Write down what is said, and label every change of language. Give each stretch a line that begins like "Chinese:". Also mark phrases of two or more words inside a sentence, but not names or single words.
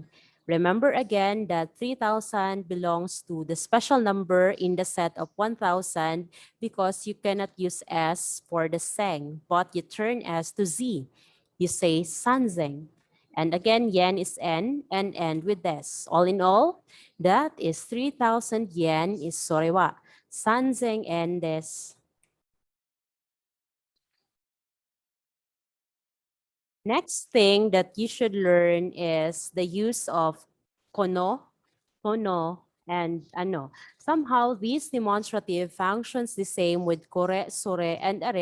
English: Remember again that 3,000 belongs to the special number in the set of 1,000 because you cannot use S for the seng, but you turn S to Z. You say sanzeng. And again, yen is N and end with des. All in all, that is 3,000 yen is sorewa.
Japanese: 三千円です.
English: Next thing that you should learn is the use of
Japanese: この、この,
English: and ano. Somehow these demonstrative functions the same with
Japanese: これ、それ,
English: and are.